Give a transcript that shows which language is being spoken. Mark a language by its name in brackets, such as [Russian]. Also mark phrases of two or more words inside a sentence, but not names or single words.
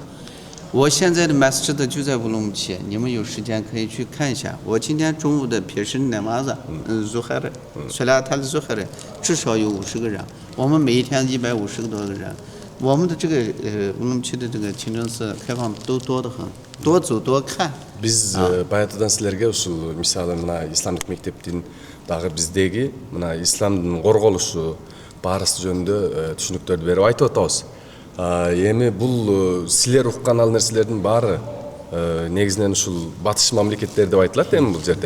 [Chinese] 我现在的 master 就在乌鲁木齐，你们有时间可以去看一下。我今天中午的撇什乃玛子 ，Zuhar， [Arabic] صلاة الظهر, [Chinese] 至少有50个人。我们每一天150多个人。我们的这个乌鲁木齐的这个清真寺开放都多得很，多走多看。 [Kyrgyz] Biz баягыдан силерге ушул мисалы мына исламдык мектептин дагы биздеги мына исламдын корголушу барысы жөнүндө түшүнүктөрдү берип айтып атабыз. Эми бул силер уккан ал нерселердин баары негизинен ушул батыш мамлекеттер деп айтылат эми бул жерде.